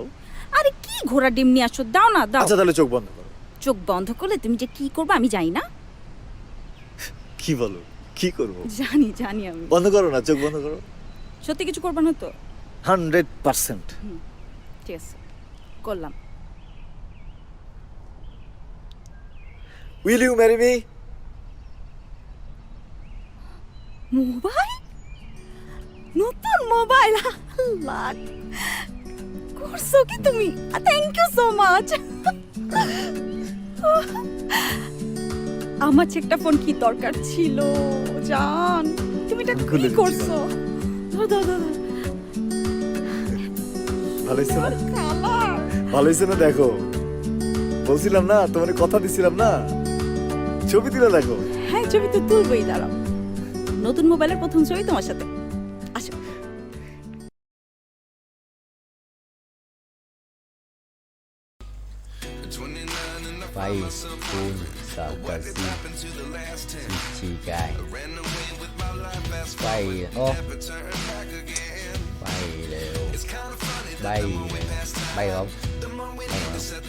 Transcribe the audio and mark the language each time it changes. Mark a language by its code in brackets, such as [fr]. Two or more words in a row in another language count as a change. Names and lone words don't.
[bn] আরে কি ঘোড়া ডিম নিয়ে আসছো, দাও না দাও। আচ্ছা তাহলে চোখ বন্ধ করো। চোখ বন্ধ করলে তুমি যে কি করবে আমি জানি না। কি বলো? কি করবো? জানি জানি আমি। বন্ধ করো না, চোখ বন্ধ করো। সত্যি কিছু করবে না তো? 100%। ঠিক আছে, করলাম। [en] Will you marry me? [bn] মোবাইল, নতুন মোবাইল, আল্লাহ করছো কি তুমি? [en] Thank you so much. [bn] আমার একটা ফোন কি দরকার ছিল জান, তুমি এটা কি করছো? ধর ধর ধর। ভালো হয়েছে না? ভালো হয়েছে না? দেখো, বলছিলাম না তোমার, কথা দিছিলাম না, ছবি তুলে দেখো। হ্যাঁ ছবি তো তুলবই, দাঁড়াও। নতুন মোবাইলের প্রথম ছবি তোমার সাথে। আসো। Vai phun sợ cờ si chi gai bay ô bay đều bay bay không bay không